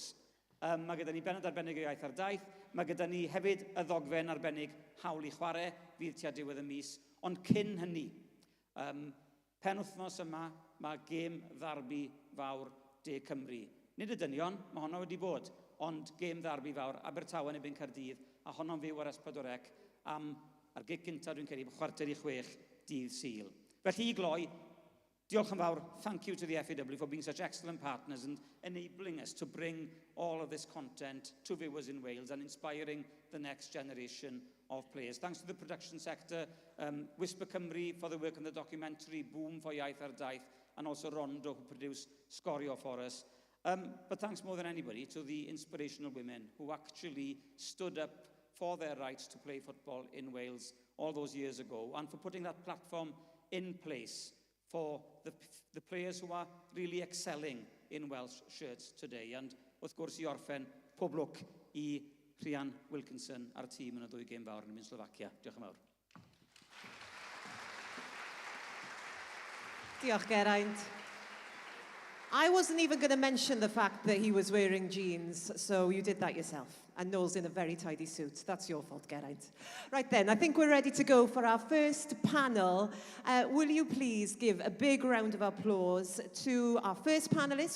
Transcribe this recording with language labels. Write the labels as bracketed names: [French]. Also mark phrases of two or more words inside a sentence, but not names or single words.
[Welsh] Mae gyda ni benod arbennig o iaith ar daith, mae gyda ni hefyd y ddogfen arbennig Hawl i Chwarae, fydd tua diwedd y mis, ond cyn hynny, penwythnos yma, mae gêm ddarbu fawr De Cymru. Nid y dynion, mae honno wedi bod, ond gêm ddarbu fawr Abertawe neu Caerdydd, a honno'n fyw ar S4C ar gig cyntaf dwi'n credu, 5:45 dydd Sul. Felly i gloi, diolch yn fawr, [English] thank you to the FAW for being such excellent partners and enabling us to bring all of this content to viewers in Wales and inspiring the next generation of players. Thanks to the production sector, Whisper Cymru for the work on the documentary, Boom for Iaith ar Daith, and also Rondo who produced Sgorio for us. But thanks more than anybody to the inspirational women who actually stood up for their rights to play football in Wales all those years ago and for putting that platform in place for the players who are really excelling in Welsh shirts today. [Welsh] And wrth gwrs I orffen, pob lwc I Rhian Wilkinson a'r tîm yn y 2 gêm fawr yn mynd Slovacia. Diolch yn fawr. Diolch, Geraint. [English] I wasn't even going to mention the fact that he was wearing jeans, so you did that yourself. And Noel's in a very tidy suit. That's your fault, Geraint. Right then, I think we're ready to go for our first panel. Will you please give a big round of applause to our first panelist?